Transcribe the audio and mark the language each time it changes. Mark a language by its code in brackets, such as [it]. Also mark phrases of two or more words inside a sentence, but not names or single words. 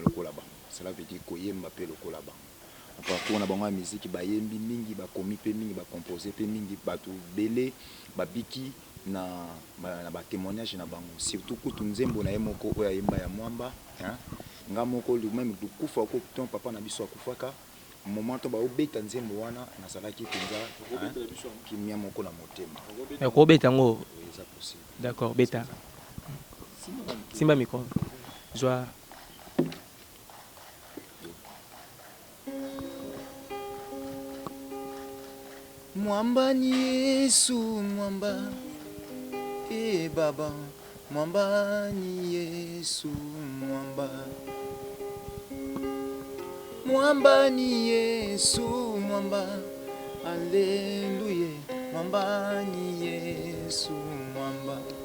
[ln] lokola ba cela [fr] veut dire [ln] koyemba pe lokola ba parcours na bango ya musique bayembi mingi bakomi pe mingi bakomposer pe mingi bato belé babiki na ba témoignage na bango surtout kutu nzembo na ye moko oyo ayemba ya mwamba nga moko même kufa ko [fr] ton papa [ln] na biso akufaka moment to ba obeta nzembo wana na salaki penza kimia moko na motema ko beta ngo d'accord beta simba micro joie [sw] Mwamba ni Yesu mwamba baba mwamba ni Yesu mwamba mwamba ni Yesu mwamba haleluya mwamba ni Yesu mwamba